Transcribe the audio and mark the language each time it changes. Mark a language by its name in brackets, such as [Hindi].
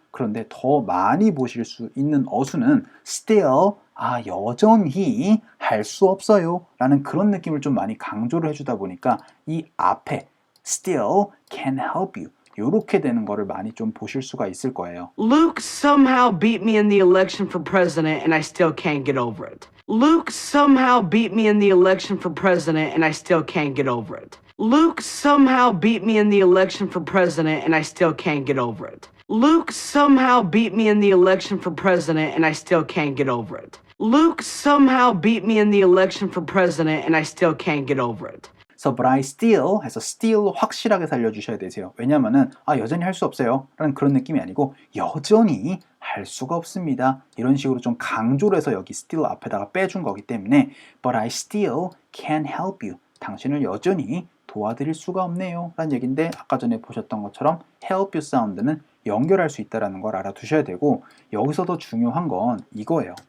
[Korean] 그런데 더 많이 보실 수 있는 어순은 still, 여전히 할 수 없어요 라는 그런 느낌을 좀 많이 강조를 해주다 보니까 이 앞에 [English] still can help you [Korean] 요렇게 되는 거를 많이 좀 보실 수가 있을 거예요. [English] Luke somehow beat me in the election for president and I still can't get over it. Luke somehow beat me in the election for president and I still can't get over it. Luke somehow beat me in the election for president and I still can't get over it. Luke somehow beat me in the election for president and I still can't get over it. Luke somehow beat me in the election for president and I still can't get over it. So, but I still [Korean] 해서 [English] still [Korean] 확실하게 살려주셔야 되세요. 왜냐면은 여전히 할 수 없어요 라는 그런 느낌이 아니고 여전히 할 수가 없습니다. 이런 식으로 좀 강조를 해서 여기 still 앞에다가 빼준 거기 때문에 [English] but I still can't help you. [Korean] 당신을 여전히 도와드릴 수가 없네요 라는 얘기인데 아까 전에 보셨던 것처럼 [English] help you [Korean] 사운드는 연결할 수 있다는 걸 알아두셔야 되고 여기서 더 중요한 건 이거예요.